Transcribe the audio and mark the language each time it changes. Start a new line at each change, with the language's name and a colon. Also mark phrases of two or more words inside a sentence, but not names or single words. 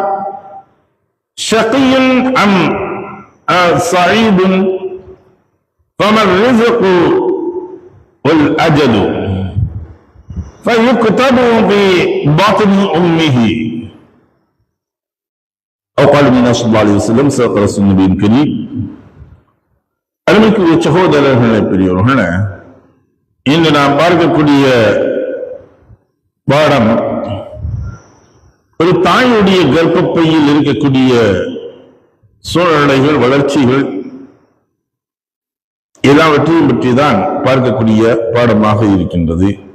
Arabic: شقي أم سعيد، فما الرزق والأجل، فيكتب في بطن أمه. أو قال النبي صلى الله عليه وسلم صدق رسول النبي الكريم.
Tamil: அருமைக்குரிய சகோதரர்களே, பெரியவர்களே, இன்று நாம் பார்க்கக்கூடிய பாடம் ஒரு தாயுடைய கர்ப்பப்பையில் இருக்கக்கூடிய சூழ்நிலைகள், வளர்ச்சிகள் எல்லாவற்றையும் பற்றிதான் பார்க்கக்கூடிய பாடமாக இருக்கின்றது.